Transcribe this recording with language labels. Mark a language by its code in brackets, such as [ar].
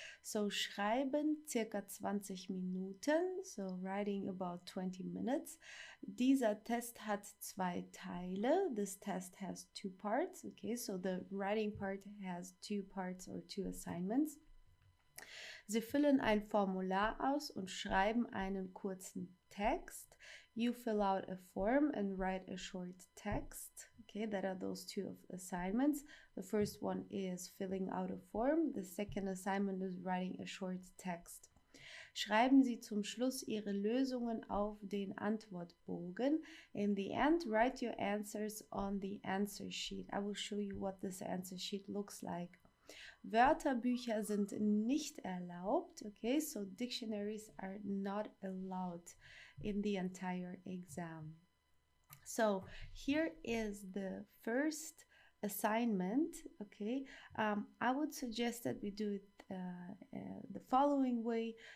[de] So schreiben, circa 20 Minuten, [en] so writing about 20 minutes. [de] Dieser Test hat 2 Teile. [en] This test has 2 parts, okay, so the writing part has 2 parts or 2 assignments. [de] Sie füllen ein Formular aus und schreiben einen kurzen Text. [en] You fill out a form and write a short text. Okay, that are those 2 assignments. The first one is filling out a form. The second assignment is writing a short text. [de] Schreiben Sie zum Schluss Ihre Lösungen auf den Antwortbogen. [en] In the end, write your answers on the answer sheet. I will show you what this answer sheet looks like. [de] Wörterbücher sind nicht erlaubt. [en] Okay, so dictionaries are not allowed in the entire exam. So here is the first assignment. Okay, I would suggest that we do it the following way.